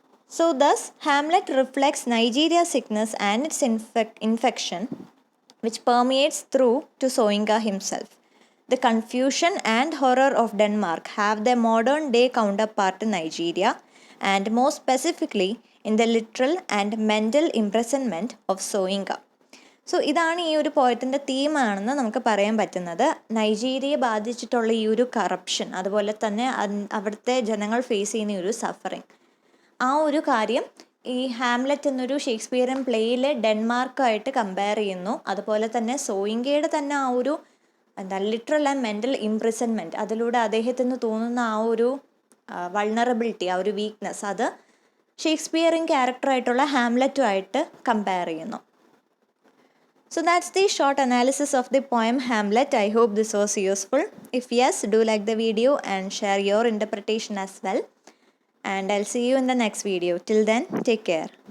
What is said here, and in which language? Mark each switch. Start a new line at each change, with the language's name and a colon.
English: So thus Hamlet reflects Nigeria's sickness and its infection which permeates through to Soyinka himself. The confusion and horror of Denmark have their modern day counterpart in Nigeria, and more specifically in the literal and mental imprisonment of Soyinka.
Malayalam: So ഇതാണ് ഈ ഒരു പോയത്തിൻ്റെ തീമാണെന്ന് നമുക്ക് പറയാൻ പറ്റുന്നത്. നൈജീരിയയെ ബാധിച്ചിട്ടുള്ള ഈ ഒരു corruption, അതുപോലെ തന്നെ അവിടുത്തെ ജനങ്ങൾ ഫേസ് ചെയ്യുന്ന ഒരു സഫറിങ്, ആ ഒരു കാര്യം ഈ ഹാംലെറ്റ് എന്നൊരു ഷേക്സ്പിയറിയൻ പ്ലേയിൽ ഡെൻമാർക്കായിട്ട് കമ്പയർ ചെയ്യുന്നു. അതുപോലെ തന്നെ സോയിങ്കയുടെ തന്നെ ആ ഒരു ലിറ്ററൽ ആൻഡ് മെൻ്റൽ ഇംപ്രിസൺമെൻറ്റ്, അതിലൂടെ അദ്ദേഹത്തിന് തോന്നുന്ന ആ ഒരു വൾണറബിലിറ്റി, ആ ഒരു വീക്ക്നെസ്, അത് ഷേക്സ്പിയറിയൻ ക്യാരക്ടറായിട്ടുള്ള ഹാംലെറ്റുമായിട്ട് കമ്പയർ ചെയ്യുന്നു.
English: So that's the short analysis of the poem Hamlet. I hope this was useful. If yes, do like the video and share your interpretation as well. And I'll see you in the next video. Till then, take care.